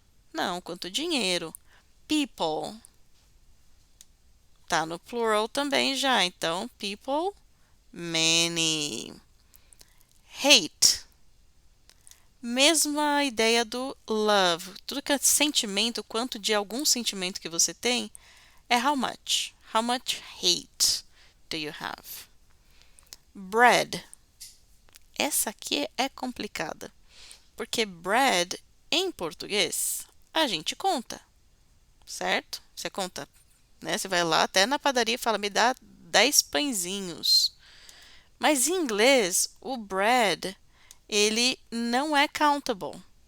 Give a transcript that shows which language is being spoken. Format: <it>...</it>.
<pt>Não, quanto dinheiro. People. Tá no plural também já. Então, people, many. Hate. Mesma ideia do love. Tudo que é sentimento, quanto de algum sentimento que você tem, é how much.</pt> <en>How much hate do you have? Bread.</en> <pt>Essa aqui é complicada, porque bread em português a gente conta, certo? Você conta, né? Você vai lá até na padaria e fala, me dá 10 pãezinhos. Mas em inglês, o bread, ele não é countable.</pt>